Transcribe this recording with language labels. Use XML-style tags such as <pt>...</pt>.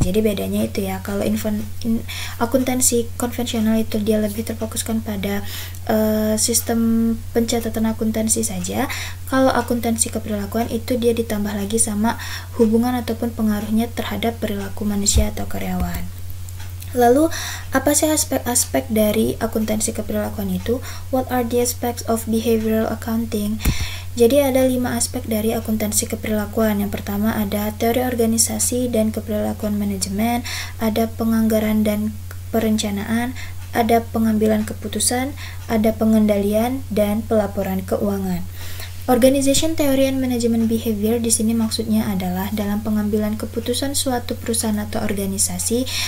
<id>Jadi bedanya itu ya, kalau akuntansi konvensional itu dia lebih terfokuskan pada sistem pencatatan akuntansi saja. Kalau akuntansi keperilakuan itu dia ditambah lagi sama hubungan ataupun pengaruhnya terhadap perilaku manusia atau karyawan. Lalu, apa sih aspek-aspek dari akuntansi keperilakuan itu?</id> <en>What are the aspects of behavioral accounting?</en> <id>Jadi ada 5 aspek dari akuntansi keperilakuan. Yang pertama ada teori organisasi dan keperilakuan manajemen, ada penganggaran dan perencanaan, ada pengambilan keputusan, ada pengendalian, dan pelaporan keuangan. Organization Theory and Management Behavior di sini maksudnya adalah dalam pengambilan keputusan suatu perusahaan atau organisasi.</id>